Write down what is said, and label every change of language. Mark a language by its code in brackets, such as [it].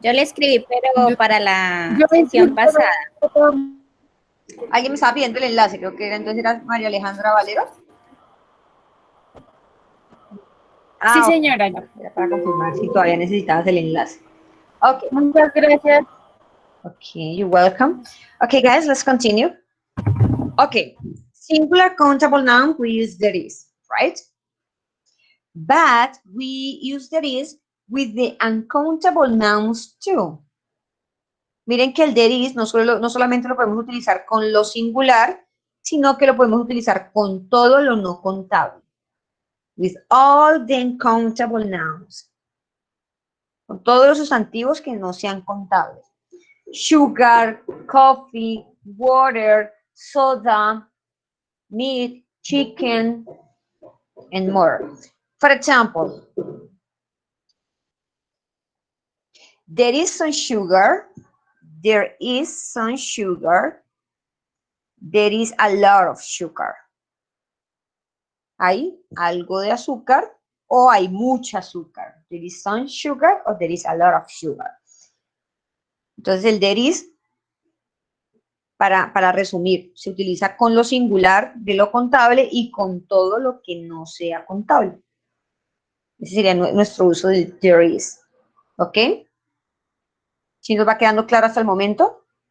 [es] Yo le escribí, pero para la sesión pasada. Alguien me estaba pidiendo el enlace, creo que entonces era María Alejandra Valero. Sí, Ok. señora. Era para confirmar si todavía necesitabas el enlace. Ok. Muchas gracias. [en] Okay, you're welcome. Okay, guys, let's continue. Okay, singular countable noun, we use there is, right? But we use there is with the uncountable nouns too. [es] Miren que el there is no solamente lo podemos utilizar con lo singular, sino que lo podemos utilizar con todo lo no contable. [en] With all the uncountable nouns. [es] Con todos los sustantivos que no sean contables. [en] Sugar, coffee, water, soda, meat, chicken, and more. For example, there is some sugar, there is some sugar, there is a lot of sugar. [es] Hay algo de azúcar o hay mucha azúcar. [en] There is some sugar or there is a lot of sugar. [es] Entonces el there is, para resumir, se utiliza con lo singular de lo contable y con todo lo que no sea contable. Ese sería nuestro uso del there is. ¿Ok? ¿Sí nos va quedando claro hasta el momento?